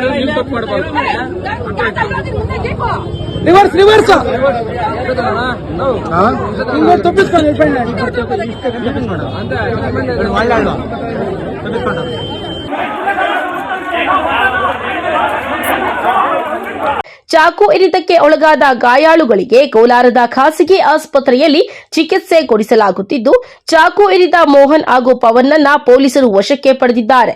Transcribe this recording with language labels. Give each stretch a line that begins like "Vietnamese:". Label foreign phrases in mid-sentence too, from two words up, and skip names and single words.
English: reverse reverse
Telugu: ఇంకోటి తప్పించుకోండి వెళ్ళిపోయినాడు
Kannada: ಚಾಕು ಇರಿತಕ್ಕೆ ಒಳಗಾದ ಗಾಯಾಳುಗಳಿಗೆ ಕೋಲಾರದ ಖಾಸಗಿ ಆಸ್ಪತ್ರೆಯಲ್ಲಿ ಚಿಕಿತ್ಸೆ ಕೊಡಿಸಲಾಗುತ್ತಿದ್ದು, ಚಾಕು ಇರಿದ ಮೋಹನ್ ಹಾಗೂ ಪವನ್ನನ್ನ ಪೊಲೀಸರು ವಶಕ್ಕೆ ಪಡೆದಿದ್ದಾರೆ.